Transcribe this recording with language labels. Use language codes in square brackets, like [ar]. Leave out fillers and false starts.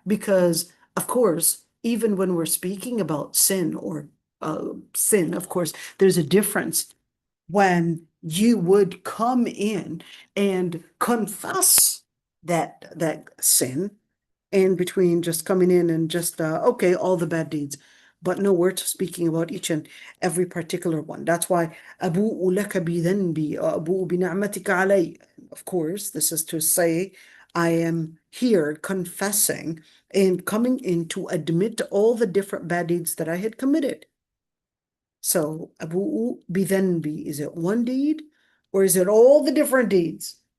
[en] Because, of course, even when we're speaking about sin or sin, of course, there's a difference when you would come in and confess that sin, and between just coming in and just okay, all the bad deeds, but no, we're speaking about each and every particular one. That's why [ar] أبوء لك بذنبي وأبوء بنعمتك علي. [en] Of course, this is to say I am here confessing and coming in to admit all the different bad deeds that I had committed. So [ar] أبوء بذنبي, [en] is it one deed or is it all the different deeds?